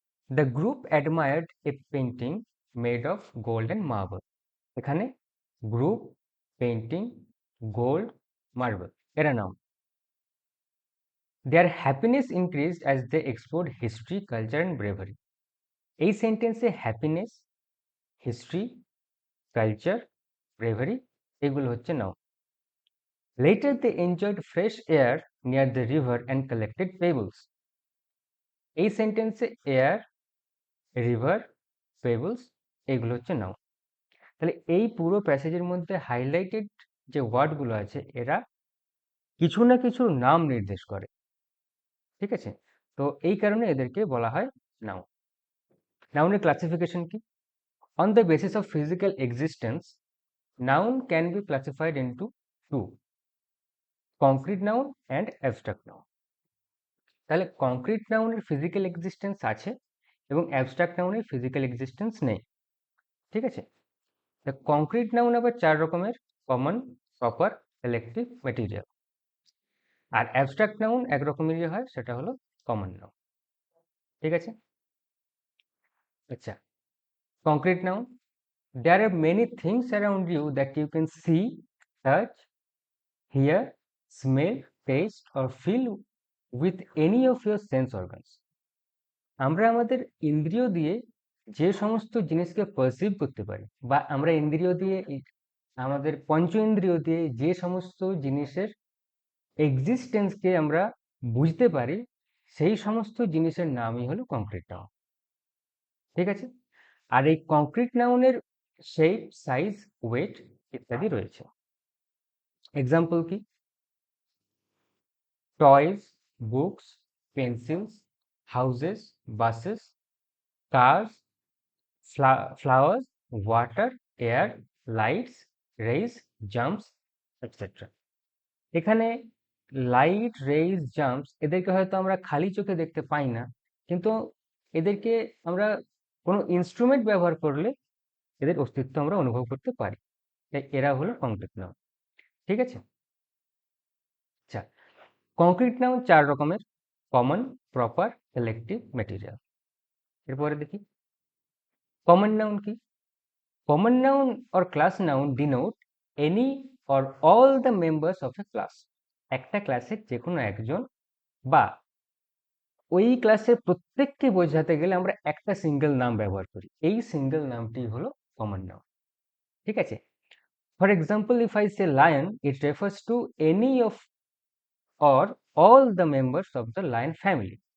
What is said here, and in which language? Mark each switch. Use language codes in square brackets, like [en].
[en] the group admired a painting made of gold and marble, [bn] এখানে group, painting, gold, marble এরা noun. [en] their happiness increased as they explored history, culture and bravery, [bn] এই সেন্টেন্সে happiness, history, culture, bravery এগুলো হচ্ছে noun. [en] Later they enjoyed fresh air near the river and collected pebbles. [bn] এই সেন্টেন্সে air, river, pebbles এগুলো হচ্ছে noun. তাহলে এই পুরো প্যাসেজের মধ্যে হাইলাইটেড যে ওয়ার্ডগুলো আছে এরা কিছু না কিছু নাম নির্দেশ করে, ঠিক আছে? তো এই কারণে এদেরকে বলা হয় নাউন। নাউনের ক্লাসিফিকেশন কি? [en] On the basis of physical existence, noun can be classified into two: concrete noun and abstract noun. [bn] তাহলে কংক্রিট নাউনের ফিজিক্যাল এক্সিস্টেন্স আছে এবং অ্যাবস্ট্রাক্ট নাউনের ফিজিক্যাল এক্সিস্টেন্স নেই, ঠিক আছে? তা কংক্রিট নাউন আবার চার রকমের: কমন, প্রপার, কালেকটিভ, ম্যাটেরিয়াল। আর অ্যাবস্ট্রাক্ট নাউন এক রকমেরই হয়, সেটা হলো কমন নাউন, ঠিক আছে? [en] আচ্ছা, concrete noun: there are many things around you that you can see, touch, hear, smell, taste or feel with any of your sense organs. [bn] আমরা আমাদের ইন্দ্রিয় দিয়ে যে সমস্ত জিনিসকে পারসিভ করতে পারি, বা আমরা ইন্দ্রিয় দিয়ে আমাদের পঞ্চ ইন্দ্রিয় দিয়ে যে সমস্ত জিনিসের এক্সিস্টেন্সকে আমরা বুঝতে পারি, সেই সমস্ত জিনিসের নামই হলো কংক্রিট নাউন, ঠিক আছে? আর এই কংক্রিট নাউনের শেপ, সাইজ, ওয়েট ইত্যাদি রয়েছে। এক্সাম্পল কি? [en] Toys, books, pencils, houses, buses, cars, flowers, water, air, lights, rays, jumps, etc. [bn] এখানে লাইট, রেইজ, জাম্পস এদেরকে হয়তো আমরা খালি চোখে দেখতে পাই না, কিন্তু এদেরকে আমরা কোনো ইনস্ট্রুমেন্ট ব্যবহার করলে এদের অস্তিত্ব আমরা অনুভব করতে পারি। তাই এরা হলো কংক্রিট নাউন, ঠিক আছে? আচ্ছা, কংক্রিট নাউন চার রকমের: কমন, প্রপার, কালেকটিভ, ম্যাটেরিয়াল। এরপরে দেখি কমন নাউন কি? [en] Common noun or class noun denote any or all the members of a class. [bn] একটা ক্লাসের যে কোনো একজন বা ওই ক্লাসের প্রত্যেককে বোঝাতে গেলে আমরা একটা সিঙ্গেল নাম ব্যবহার করি, এই সিঙ্গেল নামটি হলো কমন নাউন, ঠিক আছে? [en] For example, if I say lion, it refers to any of or all the members of the lion family.